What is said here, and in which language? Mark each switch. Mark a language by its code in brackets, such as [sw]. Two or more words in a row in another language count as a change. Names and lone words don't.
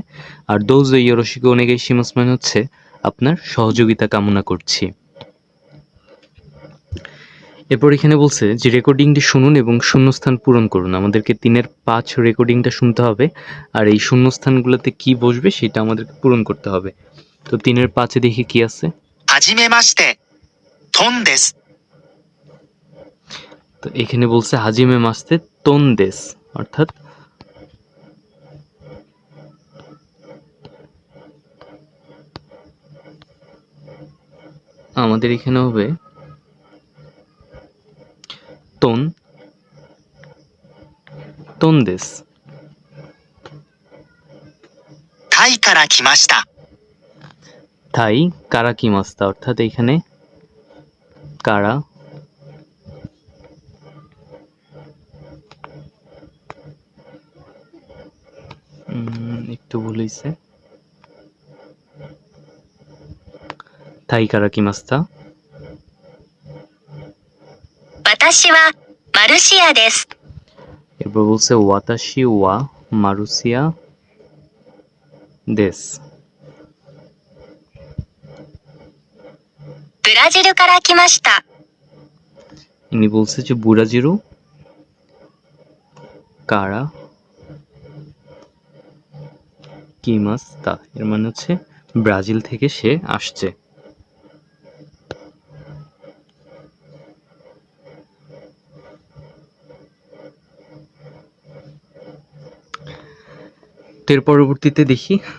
[bn] আর [ja] どうぞよろしくお願いします [bn] মানে হচ্ছে আপনার সহযোগিতা কামনা করছি। এরপর এখানে বলছে যে রেকর্ডিংটি শুনুন এবং শূন্যস্থান পূরণ করুন। আমাদেরকে 3-এর 5 রেকর্ডিংটা শুনতে হবে, আর এই শূন্যস্থানগুলোতে কি বসবে সেটা আমাদেরকে পূরণ করতে হবে। তো 3-এর 5-এ দেখি কি আছে। [ja] はじめまして、トンです。 [bn] তো এখানে বলছে [ja] はじめまして トンです, [bn] অর্থাৎ আমাদের এখানে হবে [ja] トンです. タイから来ました。タイから来ました, [bn] অর্থাৎ এখানে কারা একটু ভুল হয়েছে, [ja] タイから来ました. 私はマルシアです。 [bn] এরপর বলছে [ja] 私はマルシアです. ブラジルから来ました。 [bn] ইনি বলছে যে [ja] ブラジルから来ました, [bn] এর মানে হচ্ছে ব্রাজিল থেকে সে আসছে। তো এর পরবর্তীতে দেখি